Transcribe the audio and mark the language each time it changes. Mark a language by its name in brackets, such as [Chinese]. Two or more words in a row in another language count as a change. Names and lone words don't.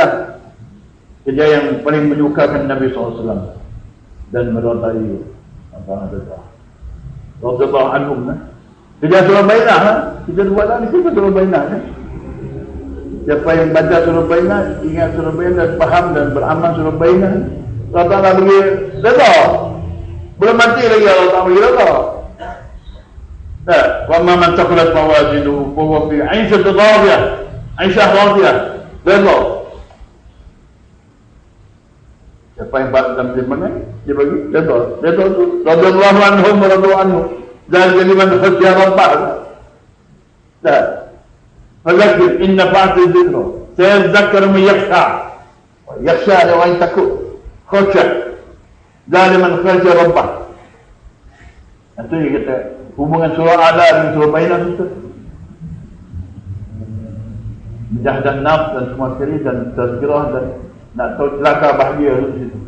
[Malay] Kerja yang paling menyukakan Nabi SAW dan merodai [Arabic] رضي الله عنهم. [Malay] Kerja surah Bainah kita buat lah ni, kita surah Bainah kan. Siapa yang baca surah Bainah, ingat surah Bainah dan faham dan beramal surah Bainah, Allah Ta'ala bagi redha. Belum mati lagi Allah Ta'ala bagi redha. [Arabic] وما من ثقلت موازينه فهو في عيشة راضية. عيشة راضية. [Malay] Redha. Siapa yang dalam firman dia bagi redha. Redha tu [Arabic] رضي الله عنهم ورضوا عنه. ودن كلمة خشي ربه. [Malay] Dah. [Arabic] فذكر إن نفعت الذكرى. سيذكر من يخشى. [Malay] Yakhsha ada orang takut. Khasya. [Arabic] ذلك لمن خشي ربه. [Malay] Itu yang kita hubungan surah Ala dengan surah Bainah itu. Menjahadah nafs dan semua sekali dan tazkirah dan nak tahu celaka bahagia di situ.